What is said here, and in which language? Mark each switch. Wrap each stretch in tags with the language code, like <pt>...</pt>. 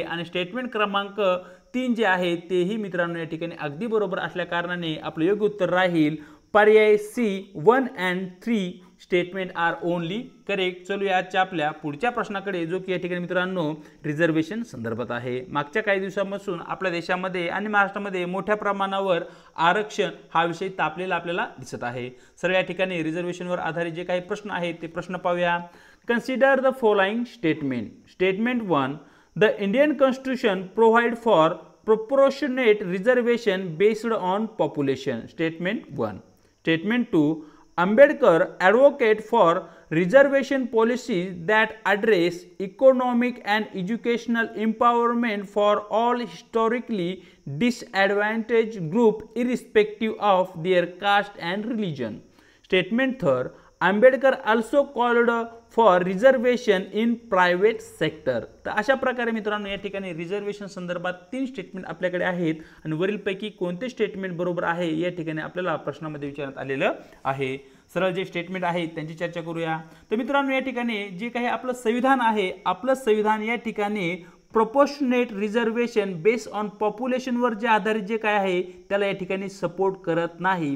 <mr>आणि स्टेटमेंट क्रमांक 3 जे आहे तेही मित्रांनो या ठिकाणी अगदी बरोबर असल्या कारणाने आपलं योग्य उत्तर राहील पर्याय C 1 and 3</mr> <en>Statement are only correct.</en> <mr>चलो आजच्या आपल्या पुढच्या प्रश्नाकडे, जो की या ठिकाणी मित्रांनो रिझर्वेशन संदर्भात आहे। मागच्या काही दिवसांपासून आपल्या देशामध्ये आणि महाराष्ट्रामध्ये मोठ्या प्रमाणावर आरक्षण हा विषय तापलेला आपल्याला दिसत आहे। सरळ या ठिकाणी रिझर्वेशनवर आधारित जे काही प्रश्न आहेत ते प्रश्न पाहूया।</mr> <en>Consider the following statement. Statement 1 the Indian constitution provide for proportionate reservation based on population। Statement 1. Statement 2. Ambedkar advocate for reservation policies that address economic and educational empowerment for all historically disadvantaged groups irrespective of their caste and religion। Statement 3. Ambedkar also called for reservation in private sector।</en> <mr>तर अशा प्रकारे मित्रांनो या ठिकाणी reservation संदर्भात 3 statement आपल्याकडे आहेत आणि वरीलपैकी कोणते स्टेटमेंट बरोबर आहे या ठिकाणी आपल्याला प्रश्नामध्ये विचारण्यात आलेलं आहे। सरळ जे स्टेटमेंट आहे त्यांची चर्चा करूया। तर मित्रांनो या ठिकाणी जे काही आपलं संविधान आहे, आपलं संविधान या ठिकाणी</mr> <en>proportionate reservation based on पॉप्युलेशनवर</en> <mr>जे आधारित जे काय आहे त्याला या ठिकाणी सपोर्ट करत नाही।</mr>